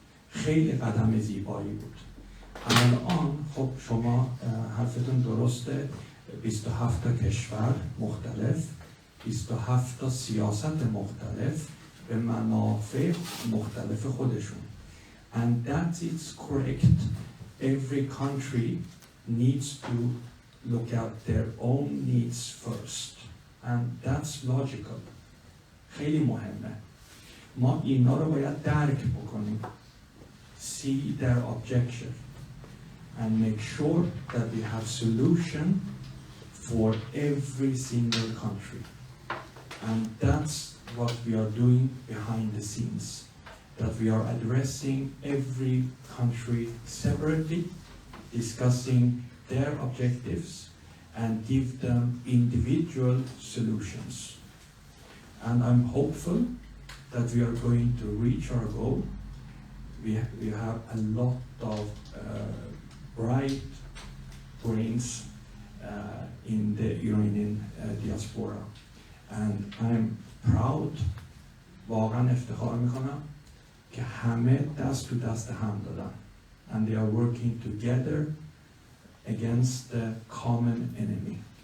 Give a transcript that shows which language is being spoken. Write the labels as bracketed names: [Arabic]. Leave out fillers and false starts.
[Persian] خیلی قدم زیبایی بود. الان خب شما حرفتون درسته، 27 تا کشور مختلف، 27 تا سیاست مختلف به منافع مختلف خودشون. [English] And that is correct. Every country needs to look at their own needs first. And that's logical. [Persian] خیلی مهمه. ما اینا رو باید درک بکنیم. [English] See their objection. And make sure that we have solution for every single country. And that's what we are doing behind the scenes. That we are addressing every country separately, discussing their objectives, and give them individual solutions. And I'm hopeful that we are going to reach our goal. We have a lot of bright brains in the Iranian diaspora. And I'm proud, [Persian] واقعا افتخار میکنم که همه دست تو دست هم دادن. [English] And they are working together against the common enemy.